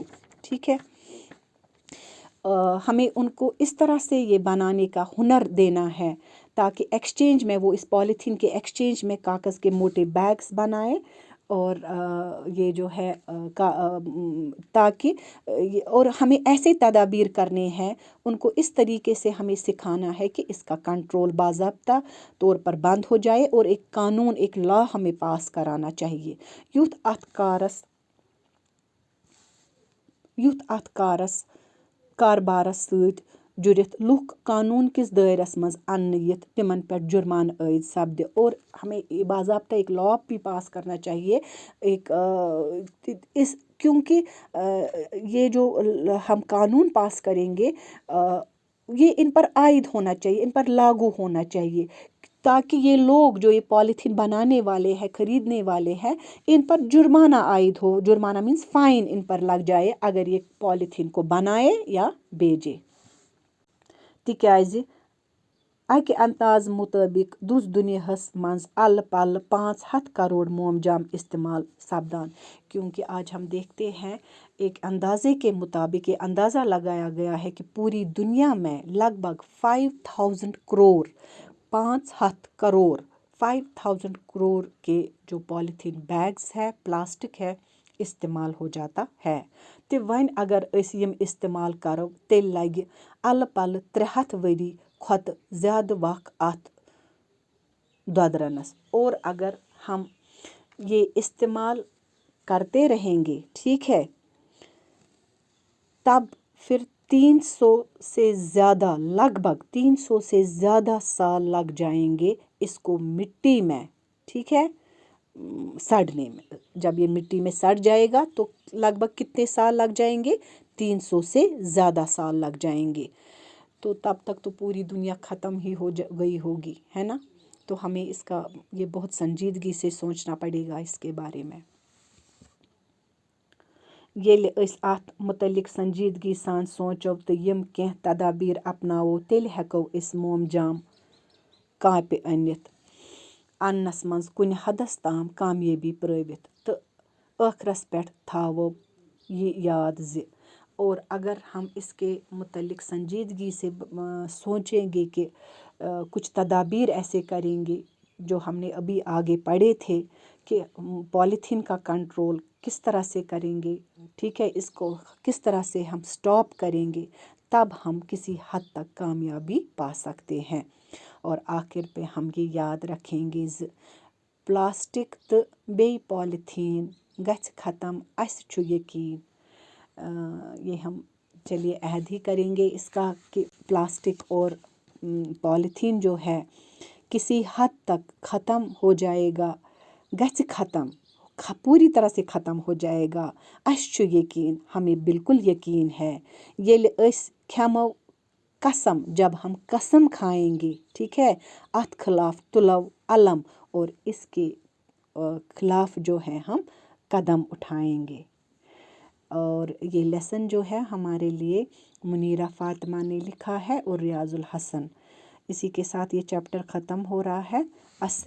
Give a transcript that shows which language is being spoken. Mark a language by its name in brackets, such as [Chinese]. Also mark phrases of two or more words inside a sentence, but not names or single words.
[Urdu] ٹھیک ہے ہمیں ان کو اس طرح سے یہ بنانے کا ہنر دینا ہے تاکہ ایکسچینج میں وہ اس پالیتھین کے ایکسچینج میں کاغذ کے موٹے بیگس بنائے اور یہ جو ہے تاکہ اور ہمیں ایسے تدابیر کرنے ہیں ان کو اس طریقے سے ہمیں سکھانا ہے کہ اس کا کنٹرول باضابطہ طور پر بند ہو جائے اور ایک قانون ایک لا ہمیں پاس کرانا چاہیے. [Kashmiri] یُتھ اتھ کاربارس سۭتۍ جُرِتھ لُکھ قانون کِس دٲیرس منٛز اننہٕ یِتھ تِمن پٮ۪ٹھ جُرمانہٕ عٲید سپدِ [Urdu] اور ہمیں باضابطہ ایک لا بھی پاس کرنا چاہیے کیونکہ یہ جو ہم قانون پاس کریں گے یہ ان پر عائد ہونا چاہیے ان پر لاگو ہونا چاہیے تاکہ یہ لوگ جو یہ پالیتھین بنانے والے ہیں خریدنے والے ہیں ان پر جرمانہ عائد ہو. جرمانہ [English] means fine [Urdu] ان پر لگ جائے اگر یہ پالیتھین کو بنائے یا بیچے [Kashmiri] تِکیٛازِ اکہِ انداز مطٲبق دُس دُنیاہس منٛز الہٕ پلہٕ 500 کروڑ مومجام استعمال سپدان، [Urdu] کیونکہ آج ہم دیکھتے ہیں ایک اندازے کے مطابق یہ اندازہ لگایا گیا ہے کہ پوری دنیا میں لگ بھگ 5000 کروڑ 5000 کروڑ کے جو پالیتھین بیگز ہے پلاسٹک ہے استعمال ہو جاتا ہے [Kashmiri] تہِ وۄنۍ اگر أسۍ یِم استعمال کرو تیٚلہِ لگہِ الہٕ پلہٕ 300 ؤری کھۄتہٕ زیادٕ وقت اتھ دۄدرنس، [Urdu] اور اگر ہم یہ استعمال کرتے رہیں گے ٹھیک ہے تب پھر 300 سے زیادہ لگ بھگ 300 سے زیادہ سال لگ جائیں گے اس کو مٹی میں، ٹھیک ہے، سڑنے میں۔ جب یہ مٹی میں سڑ جائے گا تو لگ بھگ کتنے سال لگ جائیں گے؟ 300 سے زیادہ سال لگ جائیں گے، تو تب تک تو پوری دنیا ختم ہی ہو گئی ہوگی، ہے نا؟ تو ہمیں اس کا یہ بہت سنجیدگی سے سوچنا پڑے گا اس کے بارے میں۔ [Kashmiri] ییٚلہِ أسۍ اَتھ متعلق سنجیدگی سان سونٛچو تہٕ یِم کینٛہہ تدابیر اپناوو تیٚلہِ ہٮ۪کو أسۍ مومجام کاپہِ اننس منٛز کُنہِ حدس تام کامیٲبی پرٲوِتھ تہٕ ٲخرس پٮ۪ٹھ تھاوو یہ یاد زِ [Urdu] اور اگر ہم اس کے متعلق سنجیدگی سے سوچیں گے کہ کچھ تدابیر ایسے کریں گے جو ہم نے ابھی آگے پڑھے تھے کہ پالیتھین کا کنٹرول کس طرح سے کریں گے، ٹھیک ہے، اس کو کس طرح سے ہم سٹاپ کریں گے، تب ہم کسی حد تک کامیابی پا سکتے ہیں۔ اور آخر پہ ہم یہ یاد رکھیں گے [Kashmiri] زِ پلاسٹک تہٕ بیٚیہِ پالیتھین گژھِ ختم، اَسہِ چھُ یقین، [Urdu] یہ ہم چلیے عہد ہی کریں گے اس کا کہ پلاسٹک اور پالیتھین جو ہے کسی حد تک ختم ہو جائے گا، [Kashmiri] گژھِ ختم، [Urdu] پوری طرح سے ختم ہو جائے گا۔ [Kashmiri] اَسہِ چھُ یقین، [Urdu] ہمیں بالکل یقین ہے، [Kashmiri] ییٚلہِ أسۍ کھٮ۪مو قسم، [Urdu] جب ہم قسم کھائیں گے، ٹھیک ہے، [Kashmiri] اتھ خلاف تلو علم [Urdu] اور اس کے خلاف جو ہے ہم قدم اٹھائیں گے۔ اور یہ لیسن جو ہے ہمارے لیے منیرہ فاطمہ نے لکھا ہے اور ریاض الحسن۔ اسی کے ساتھ یہ چیپٹر ختم ہو رہا ہے۔